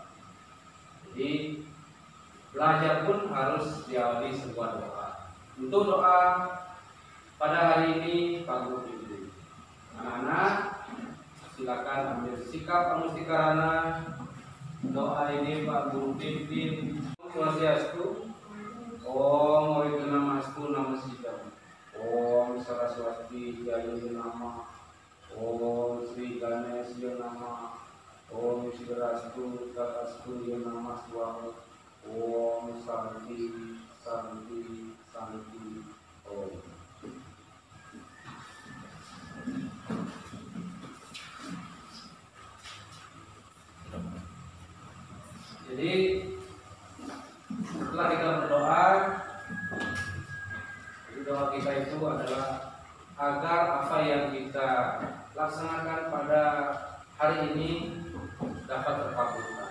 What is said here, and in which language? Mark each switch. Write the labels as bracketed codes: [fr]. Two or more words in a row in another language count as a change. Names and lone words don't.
[id] Jadi belajar pun harus diawali sebuah doa. Untuk doa pada hari ini Pak Guru pimpin. Anak-anak silakan ambil sikap anustikarana. Doa ini Pak Guru pimpin. Swastiastu. [sa] Om Wignamastu Namasidam. Om Saraswati Jaya Nama. Om Sri Ganesha Nama. Om Shirastu Tatastu Nama Swaha. Om Santi Santi Santi Om. [id] Jadi setelah kita berdoa, doa kita itu adalah agar apa yang kita laksanakan pada hari ini dapat terkabulkan.